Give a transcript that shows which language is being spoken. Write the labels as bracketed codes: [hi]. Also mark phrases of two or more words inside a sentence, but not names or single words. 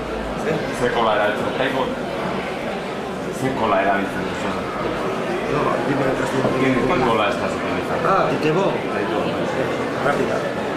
[eu] Zer kola erabiltzen? Taibon? Zer kola erabiltzen duzu? [es] No, dime el resto. ¿Qué cola estás utilizando? Ah, el tebón. Rápida.